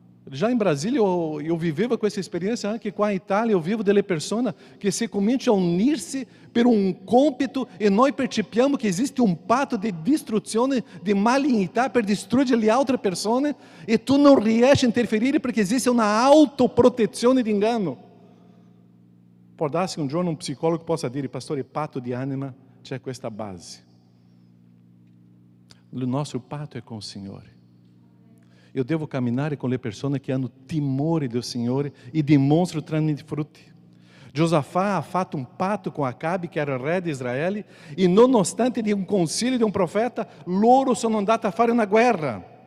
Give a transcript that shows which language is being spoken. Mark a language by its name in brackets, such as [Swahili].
[Portuguese] Já em Brasília eu viveva com essa experiência, [Italian] anche qua in Italia eu vivo delle persone che si cominciano a unir-se per un compito e noi percepiamo che esiste un patto di distruzione, di malignità per distruggere le altre persone e tu non riesci a interferire perché esiste una autoprotezione di inganno. Può darsi un giorno un psicologo possa dire: pastore, patto di anima, c'è questa base. [Portuguese] O nosso patto é com o Senhor. Eu devo caminhar com [Italian] le persone che hanno timore do Signore e dimostrano tramite frutti. Giosafá ha fatto un patto com Acabe, che era il re di Israele, e nonostante di un consiglio di un profeta, loro sono andati a fare una guerra.